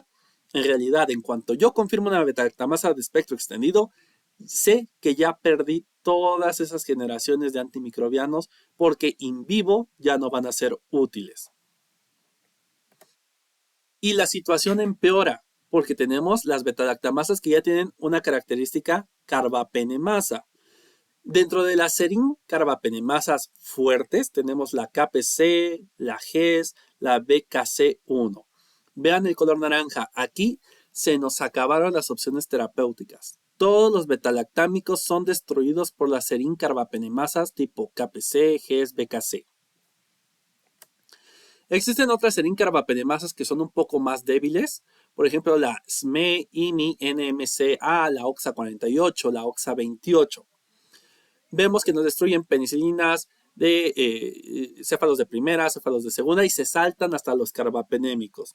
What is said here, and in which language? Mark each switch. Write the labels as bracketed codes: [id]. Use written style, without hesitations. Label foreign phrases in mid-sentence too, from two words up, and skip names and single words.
[es] En realidad, en cuanto yo confirmo una beta-lactamasa de espectro extendido, sé que ya perdí todas esas generaciones de antimicrobianos porque in vivo ya no van a ser útiles. Y la situación empeora porque tenemos las beta-lactamasas que ya tienen una característica carbapenemasa. Dentro de las serin carbapenemasas fuertes tenemos la KPC, la GES, la BKC1. Vean el color naranja. Aquí se nos acabaron las opciones terapéuticas. Todos los betalactámicos son destruidos por las serin carbapenemasas tipo KPC, GES, BKC. Existen otras serin carbapenemasas que son un poco más débiles. Por ejemplo, la SME, IMI, NMCA, la OXA48, la OXA28. Vemos que nos destruyen penicilinas de céfalos de primera, céfalos de segunda y se saltan hasta los carbapenémicos.